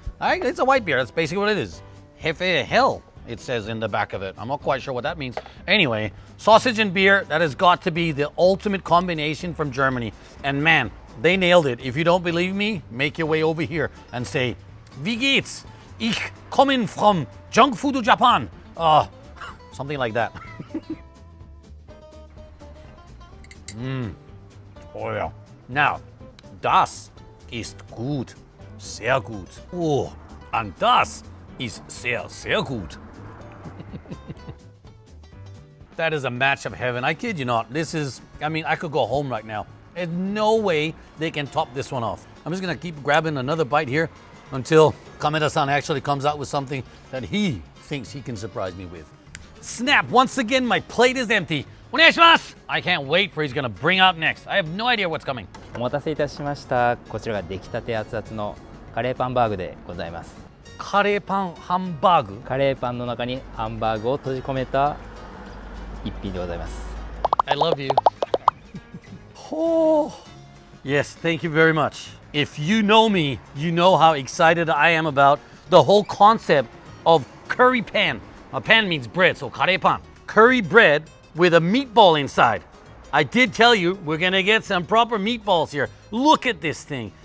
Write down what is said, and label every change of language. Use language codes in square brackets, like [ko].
[en] All right, it's a white beer. That's basically what it is. Hefe Hell, it says in the back of it. I'm not quite sure what that means. Anyway, sausage and beer, that has got to be the ultimate combination from Germany. And man, they nailed it. If you don't believe me, make your way over here and say, [de] Wie geht's? Ich komme [en] from Junk Food Japan. Something like that. Oh yeah. Now, [de] das ist gut. Sehr gut. [en] Oh, and [de] das ist sehr, sehr gut. [en] That is a match of heaven. I kid you not. This is, I mean, I could go home right now. There's no way they can top this one off. I'm just gonna keep grabbing another bite here until Kameda-san actually comes out with something that he thinks he can surprise me with. Snap, once again, my plate is empty. Onegaishimasu! I can't wait for he's gonna bring out next. I have no idea what's coming. [ja] お待たせいたしました。こちらが出来たて熱々のカレーパンバーグでございます。カレーパンハンバーグ? カレーパンの中にハンバーグを閉じ込めた一品でございます。 [en] I love you. Oh, yes, thank you very much. If you know me, you know how excited I am about the whole concept of curry pan. Pan means bread, so kare pan. Curry bread with a meatball inside. I did tell you we're gonna get some proper meatballs here. Look at this thing.